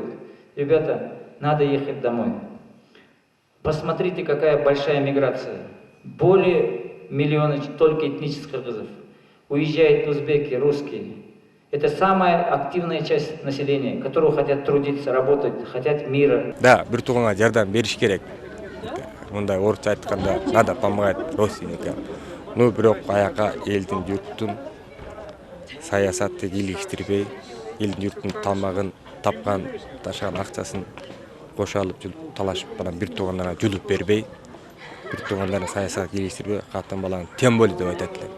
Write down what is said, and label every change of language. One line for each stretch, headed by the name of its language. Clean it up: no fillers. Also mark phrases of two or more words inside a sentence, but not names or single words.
Russian: Ребята, надо ехать домой. Посмотрите, какая большая миграция. Более миллиона только этнических кыргызов. Уезжают узбеки, русские. Это самая активная часть населения, которые хотят трудиться, работать, хотят мира.
Kyrgyz: Да, бир тууганга жардам бериш керек. Мындай орусча айтканда,
Russian: надо помогать родственникам. Ну,
Kyrgyz: бирок аяка элдин журттун саясатты иликтирбей, элдин журттун тамагын тапкан, ташаган акчасын кошо алып жүрүп талашып, бир туугандарына жулуп бербей, бир туугандарына саясат иликтирбей, катын баланы
Russian: тем более
Kyrgyz: деп айтат элем.